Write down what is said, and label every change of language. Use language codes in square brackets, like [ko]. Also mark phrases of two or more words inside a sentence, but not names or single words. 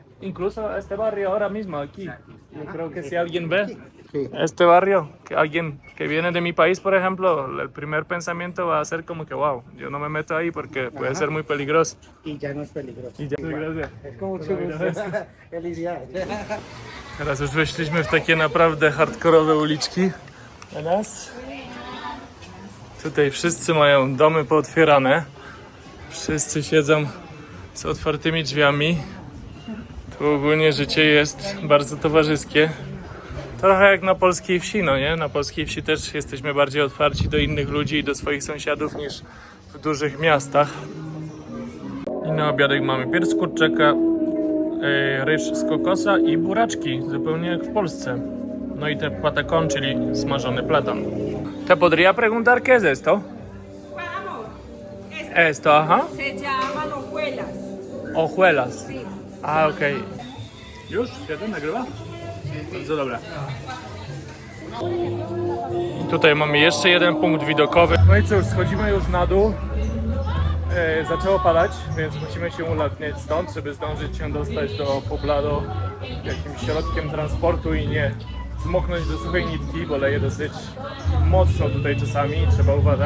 [es] Incluso este barrio ahora mismo aquí, yo creo que si alguien ve este barrio, que alguien que viene de mi país, por ejemplo, el primer pensamiento va a ser como que wow, yo no me meto ahí porque puede ser muy peligroso. Y ya no es peligroso. I gracias. Es como mucho gusto. Felicidades. [pl] Teraz już weszliśmy w takie naprawdę hardkorowe uliczki. Teraz tutaj wszyscy mają domy pootwierane. Wszyscy siedzą z otwartymi drzwiami. Tu ogólnie życie jest bardzo towarzyskie. Trochę jak na polskiej wsi, no nie? Na polskiej wsi też jesteśmy bardziej otwarci do innych ludzi i do swoich sąsiadów niż w dużych miastach. I na obiadek mamy pierś z kurczaka, ryż z kokosa i buraczki, zupełnie jak w Polsce. No i te patacón, czyli smażony platan. [es] ¿Te podría preguntar qué es esto? Amor, Esto, ajá. se llaman hojuelas. Hojuelas. Sí. A, [pl] okej. Już? Świetnie, nagrywa? Bardzo dobra. I tutaj mamy jeszcze jeden punkt widokowy. No i cóż, schodzimy już na dół. Zaczęło padać, więc musimy się ulatniać stąd, żeby zdążyć się dostać do Poblado jakimś środkiem transportu i nie zmoknąć do suchej nitki, bo leje dosyć mocno tutaj czasami, trzeba uważać.